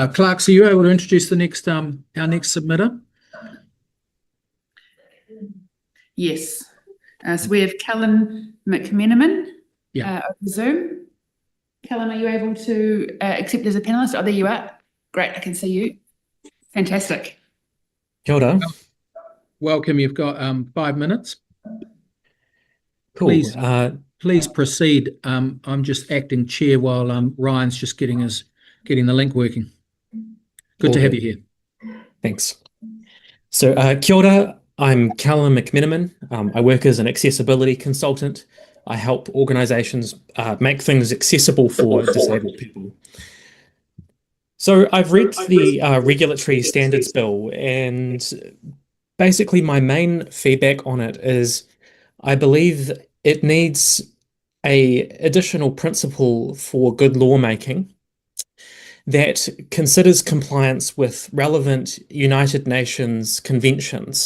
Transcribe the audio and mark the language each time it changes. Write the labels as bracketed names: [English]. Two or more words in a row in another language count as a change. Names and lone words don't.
[English] Clark, are you able to introduce the next our next submitter? Yes. So we have Callum McMenamin Yeah. over Zoom. Callum, are you able to accept as a panelist? Oh, there you are. Great, I can see you. Fantastic. [Māori] Kia ora. [English] Welcome. You've got 5 minutes. Cool. Please proceed. I'm just acting chair while Ryan's just getting the link working. Good to have you here. Thanks. So [Māori] kia ora, [English] I'm Callum McMenamin. I work as an accessibility consultant. I help organisations make things accessible for disabled people. So I've read the Regulatory Standards Bill, and basically my main feedback on it is I believe it needs an additional principle for good lawmaking that considers compliance with relevant United Nations conventions.